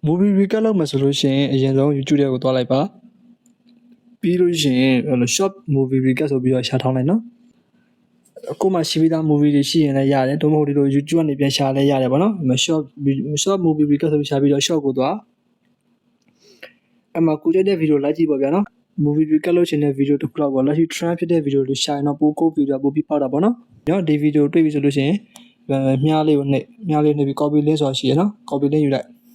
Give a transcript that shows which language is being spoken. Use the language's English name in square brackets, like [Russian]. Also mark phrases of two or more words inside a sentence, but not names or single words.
[English] movie recap [Burmese] လုပ်မယ်ဆိုလို့ရှိရင်အရင်ဆုံး YouTube ထဲကိုသွားလိုက်ပါပြီးလို့ရှိရင် [English] short movie recap [Burmese] ဆိုပြီးတော့ရှာထောင်းလိုက်နော်အခုမှရှိပြီးသား movie တွေရှိရင်လည်းရတယ်တို့မဟုတ်ဒီလို YouTube ကနေပြန်ရှာလဲရတယ်ပေါ့နော် [English] short movie recap [Burmese] ဆိုပြီးရှာပြီးတော့ short ကိုသွားအမှကိုကြိုက်တဲ့ video လိုက်ကြည့်ပါဗျာနော် [English] movie recap [Burmese] လုပ်ချင်တဲ့ video တစ်ခုလောက်ပေါ့လက်ရှိ trend ဖြစ်တဲ့ video တွေရှာရင်တော့ပိုကို video ပိုပြီးပေါက်တာပေါ့နော်ဒီ video တွေ့ပြီဆိုလို့ရှိရင်မြားလေးကိုနှိပ်ပြီး [English] copy link [Burmese] ဆိုတာရှိရနော် [English] copy link [Burmese] ယူလိုက်